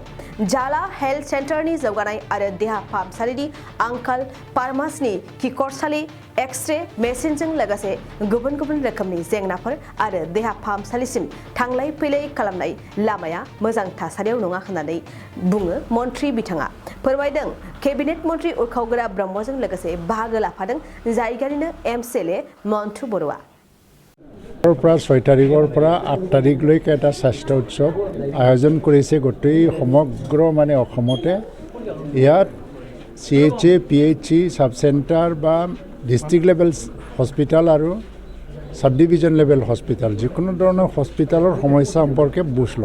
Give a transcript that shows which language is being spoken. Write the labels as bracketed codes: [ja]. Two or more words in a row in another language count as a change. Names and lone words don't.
[brx] जाला हेल्थ सेन्टारनि जौगानाय आरो देहा फाहामसालिनि आंखाल फार्मासिनि खिखरसालि एक्सरे मेसिनजों लोगोसे गुबुन गुबुन रोखोमनि जेंनाफोर आरो देहा फाहामसालिसिम थांलाय फैलाय खालामनाय लामाया मोजां थासारियाव नङा होननानै बुङो मन्त्री बिथाङा फोरमायदों। केबिनेट मन्त्री उरखाव ब्रह्मजों लोगोसे बाहागो लाफादों जायगानिनो एमसिएलए मन्टु बरुवा। [as] 6 तारिखৰ পৰা 8 তাৰিখলৈকে এটা স্বাস্থ্য উৎসৱ আয়োজন কৰিছে গোটেই সমগ্ৰ অসমতে। ইয়াত CHA, PHC, সাব চেণ্টাৰ বা ডিষ্ট্ৰিক্ট লেভেল হস্পিটাল আৰু সাব ডিভিজন লেভেল হস্পিটাল যিকোনো ধৰণৰ হস্পিটালৰ সমস্যা সম্পৰ্কে বুজ ল'ব।